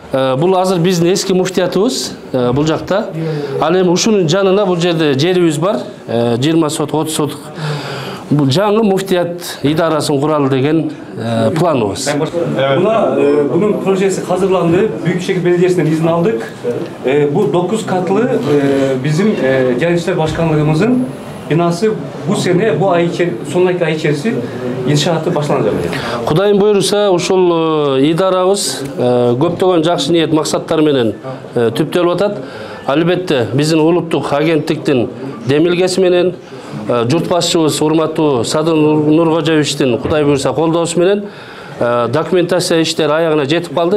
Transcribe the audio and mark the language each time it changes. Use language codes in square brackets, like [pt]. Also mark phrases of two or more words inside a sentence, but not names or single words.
[ky] Бул азыр биздин эски муфтиятыбыз бул жакта. Ал эми ушунун жанына бул жерде жерибиз бар. 20 соток, 30 соток. Бул жаңы муфтият идарасын куралы деген планыбыз. [tr] Bunun projesi hazırlandı. Büyükşehir Belediyesi'nden izin aldık. Bu 9 katlı bizim Gençler Başkanlığımızın binası bu sene, bu ay sonraki ay içerisinde inşaatı başlanacak. [ky] Кудайым буюрса ушул идарабыз көптөгөн жакшы ниет максаттар менен түптөлүп атат. Албетте биздин улуттук агенттиктин демилгеси менен журт башчыбыз урматтуу Садыр Нуркожоевичтин Кудай буйрса колдоосу менен документация иштери аягына жетип калды.